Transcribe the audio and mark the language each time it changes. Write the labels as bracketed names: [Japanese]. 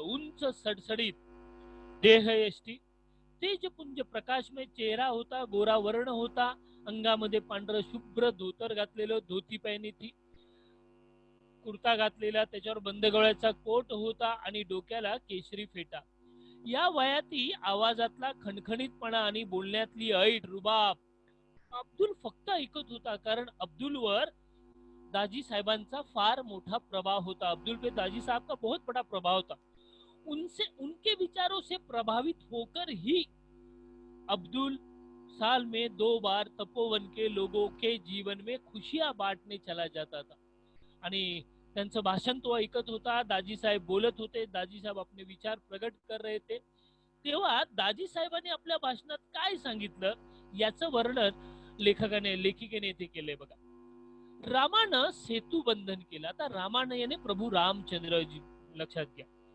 [Marathi] उंच सडसडीत देहयष्टी, तेजपुंज प्रकाशमय चेहरा होता, गोरा वर्ण होता, अंगामध्ये पांढरं शुभ्र धोतर घातलेलं, [Hindi] धोती पहिली थी, [Marathi] कुर्ता घातलेला, त्याच्यावर बंद गळ्याचा कोट होता आणि डोक्याला केशरी फेटा. या वयाती आवाजातला खणखणीतपणा आणि बोलण्यातली ऐट, रुबाब. अब्दुल फक्त ऐकत होता, कारण अब्दुलवर दाजी साहेबांचा फार मोठा प्रभाव होता. [Hindi] अब्दुल पे दाजी साहब का बहुत बड़ा प्रभाव था. उनके विचारों से प्रभावित होकर ही अब्दुल साल में 2 बार तपोवन के लोगों के जीवन में खुशियां बांटने चला जाता था. [Marathi] आणि त्यांचं भाषण तो ऐकत होता. [Hindi] दाजी साहेब बोलत होते, दाजी साहेब अपने विचार प्रकट कर रहे थे. [Marathi] तेव्हा दाजी साहेबांनी आपल्या भाषणात काय सांगितलं याचं वर्णन लेखिकेने इथे केलंय बघा. रामानं सेतू बंधन केलं. आता रामानं याने प्रभू रामचंद्रजी, लक्षात घ्या.